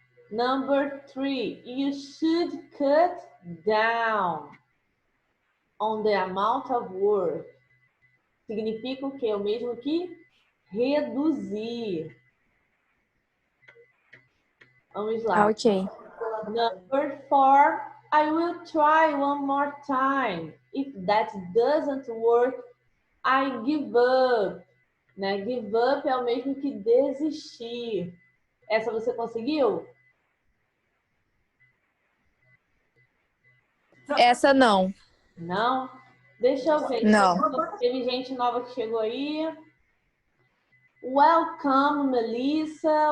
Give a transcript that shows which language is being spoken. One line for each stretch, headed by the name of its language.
English: Number 3, you should cut down on the amount of work.
Portuguese: Significa o quê? O mesmo que reduzir. Vamos lá. Ok.
English: Number 4, I will try one more time. If that doesn't work, I give up.
Portuguese: Né? Give up é o mesmo que desistir. Essa você conseguiu? Essa não. Não? Deixa eu ver. Não. Teve gente nova que chegou aí. Welcome, Melissa.